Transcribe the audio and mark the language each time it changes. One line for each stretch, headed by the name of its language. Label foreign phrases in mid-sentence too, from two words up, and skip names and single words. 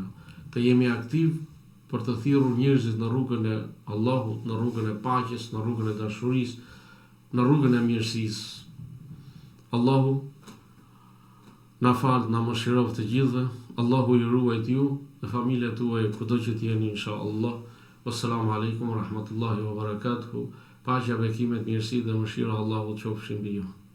Albanian: Të jemi aktiv për të thirrur njerëzit në rrugën e Allahut, në rrugën e paqes, në rrugën e dashurisë, në rrugën e mirësisë. Allahu na fal, na mëshiroft të gjithëve. Allahu ju ruajt ju dhe familjet tuaja kudo që t'jeni inshallah.
Arabic: والسلام عليكم ورحمة الله وبركاته.
Albanian: Paqja, bekimet, mirësi dhe mëshira Allahut qofshin mbi ju.